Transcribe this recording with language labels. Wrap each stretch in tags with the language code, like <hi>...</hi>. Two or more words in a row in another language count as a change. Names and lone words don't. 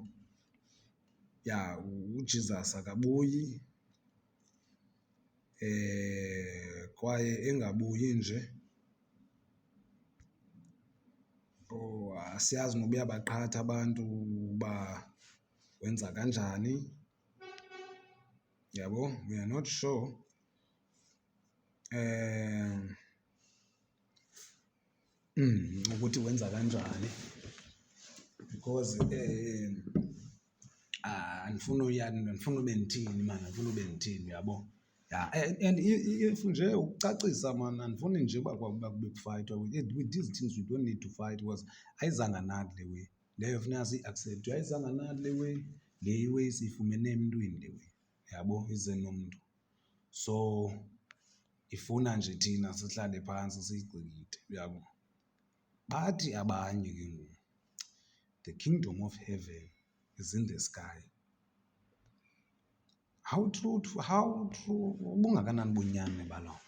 <xh>Yeah, uJesus akabuyi kwaye engabuyi nje asiyazi noba uyabaqhatha abantu uba wenza kanjani. Yabo,</xh> <en>we are not sure.</en> <xh>Ukuthi wenza kanjani, because andifuna ube ndithini man, andifuna ube ndithini, yabo. Yeah,</xh> <en>and if</en> <xh>nje ukucacisa man, andifuni nje uba kube kufayithwa</xh> <en>with these things. We don't need to fight because</en> <xh>ayizanga nathi le way leyo, funeka siyi-accept. Ayizanga nathi le way, le way siyifumene emntwini le way, yabo, ize nomntu. So ifuna nje thina sihlale phantsi siyigcikide, yabo. Bathi abanye ke ngoku</xh> <en>the kingdom of heaven is in the sky. How true</en> <xh>ubungakanani bonyani baloo nto?</xh>